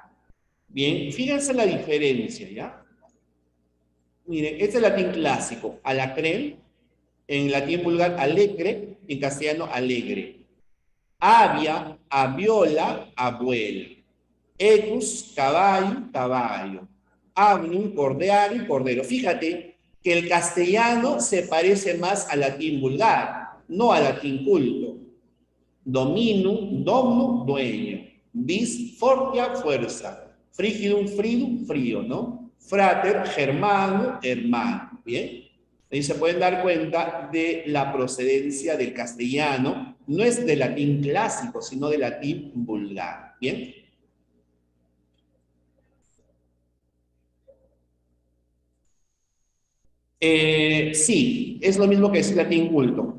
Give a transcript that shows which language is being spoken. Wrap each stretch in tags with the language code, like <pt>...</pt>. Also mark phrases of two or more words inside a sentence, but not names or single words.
<es>Bien, fíjense la diferencia, ¿ya? Miren, este es el latín clásico, alacrén, en latín vulgar alegre, en castellano alegre.</es> <la>Avia, aviola, abuela.</la> <es>Equus, caballo, caballo. Agnum, cordero, cordero. Fíjate que el castellano se parece más al latín vulgar, no al latín culto.</es> <la>Dominum, domno, dueño. Vis, fortia, fuerza. Frigidum, fridum,</la> <es>frío, ¿no?</es> <la>Frater, germano, hermano.</la> <es>¿Bien? Ahí se pueden dar cuenta de la procedencia del castellano. No es del latín clásico, sino del latín vulgar. ¿Bien? Sí, es lo mismo que decir latín culto.</es>